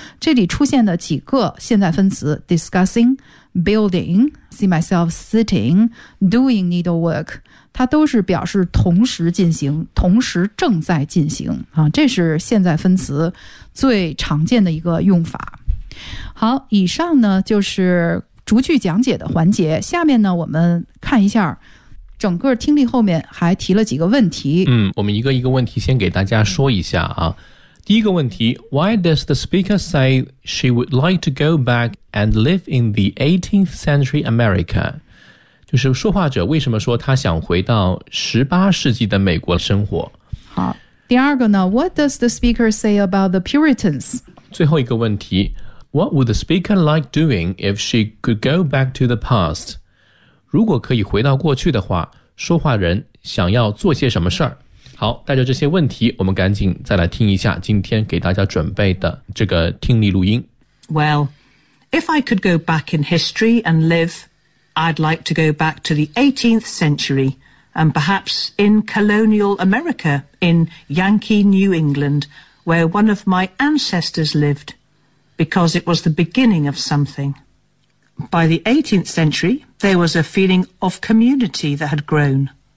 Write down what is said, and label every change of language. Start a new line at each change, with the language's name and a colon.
Chinese: 这里出现的几个现在分词
English: discussing， building， see myself sitting， doing needlework，
Chinese: 它都是表示同时进行，同时正在进行啊，这是现在分词最常见的一个用法。好，以上呢就是逐句讲解的环节。下面呢，我们看一下整个听力后面还提了几个问题。嗯，我们一个一个问题先给大家说一下啊。第一个问题
English: ，Why does the speaker say she would like to go back and live in the 18th century America？
Chinese: 就是说话者为什么说他想回到十八世纪的美国生活？好，第二个呢
English: ，What does the speaker say about the Puritans？
Chinese: 最后一个问题。
English: What would the speaker like doing if she could go back to the past?
Chinese: 如果可以回到过去的话，说话人想要做些什么事儿？好，带着这些问题，我们赶紧再来听一下今天给大家准备的这个听力录音。
English: Well, if I could go back in history and live, I'd like to go back to the 18th century and perhaps in colonial America, in Yankee New England, where one of my ancestors lived. Because it was the beginning of something. By the 18th century, there was a feeling of community that had grown.